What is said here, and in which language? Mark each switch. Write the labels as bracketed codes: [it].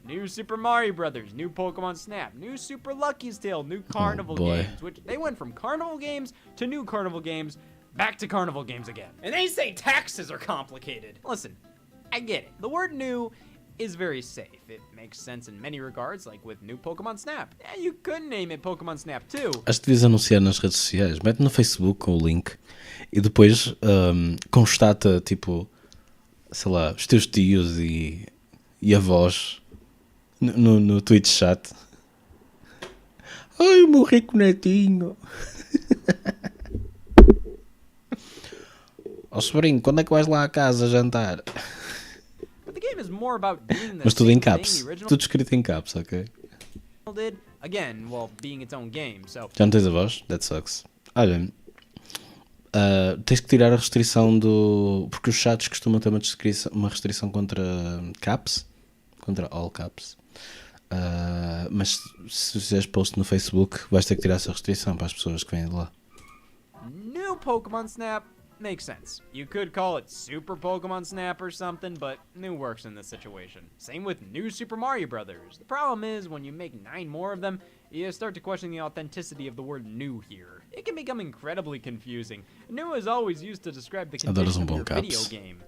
[en] New Super Mario Brothers, new Pokemon Snap, new Super Lucky's Tale, new Carnival games, which they went from Carnival games to new Carnival games, back to Carnival games again. And they say taxes are complicated. Listen, I get it. The word new is very safe. It makes sense in many regards, like with new Pokemon Snap. Yeah, you could name it Pokemon Snap too. [pt] Acho que devias anunciar nas redes sociais. Mete no Facebook com o link e depois constata, tipo, sei lá, os teus tios e avós no Twitch chat. Ai, eu morri com o netinho. Ó sobrinho, quando é que vais lá à casa jantar? [en] The game is more about doing the [pt] Mas tudo em [en] same thing [pt] caps. [en] the original [pt] Tudo escrito em caps, ok? [en] did, again, while being its own game. So [pt] Já não tens a voz? [en] That sucks. [pt] Olha, tens que tirar a restrição do... Porque os chats costumam ter uma restrição contra caps. Contra all caps. Mas se fizeres post no Facebook, vais ter que tirar essa restrição para as pessoas que vêm de lá. [en] new Pokemon Snap makes sense. You could call it Super Pokemon Snap or something, but new works in this situation. Same with new Super Mario Brothers. The problem is when you make 9 more of them, you start to question the authenticity of the word new here. It can become incredibly confusing. New is always used to describe the condition of your video game.